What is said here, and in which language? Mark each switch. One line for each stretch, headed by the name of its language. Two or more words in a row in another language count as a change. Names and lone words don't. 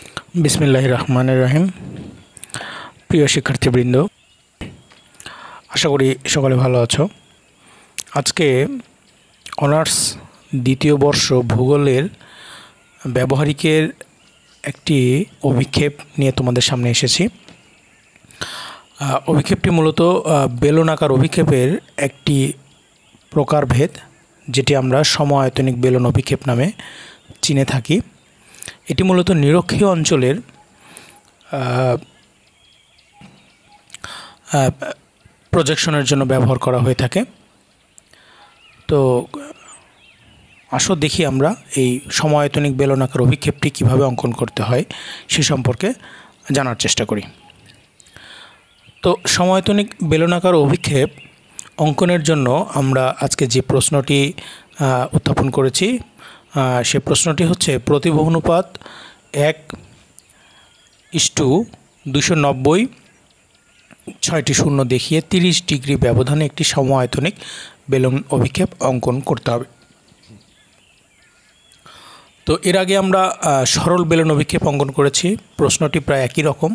Arabic: بسم الله الرحمن الرحيم.
Bangla: প্রিয় শিক্ষার্থীবৃন্দ, আশা করি সকলে ভালো আছো। আজকে অনার্স দ্বিতীয় বর্ষ ভূগোলের ব্যবহারিকের একটি অভিক্ষেপ নিয়ে তোমাদের সামনে এসেছি। অভিক্ষেপটি মূলত বেলন আকার অভিক্ষেপের একটি প্রকারভেদ, যেটি আমরা সমআয়তনিক বেলন অভিক্ষেপ নামে চিনে থাকি। এটি মূলত নিরক্ষীয় অঞ্চলের প্রজেকশনের জন্য ব্যবহার করা হয়ে থাকে। তো আসো দেখি আমরা এই সমআয়তনিক বেলনাকার অভিক্ষেপটি কিভাবে অঙ্কন করতে হয় সে সম্পর্কে জানার চেষ্টা করি। তো সমআয়তনিক বেলনাকার অভিক্ষেপ অঙ্কনের জন্য আমরা আজকে যে প্রশ্নটি উত্থাপন করেছি সে প্রশ্নটি হচ্ছে প্রতিভ অনুপাত 1:290 6টি শূন্য দেখিয়ে 30 ডিগ্রি ব্যবধানে একটি সমআয়তনিক বেলন অভিক্ষেপ অঙ্কন করতে হবে। তো এর আগে আমরা সরল বেলন অভিক্ষেপ অঙ্কন করেছি, প্রশ্নটি প্রায় একই রকম।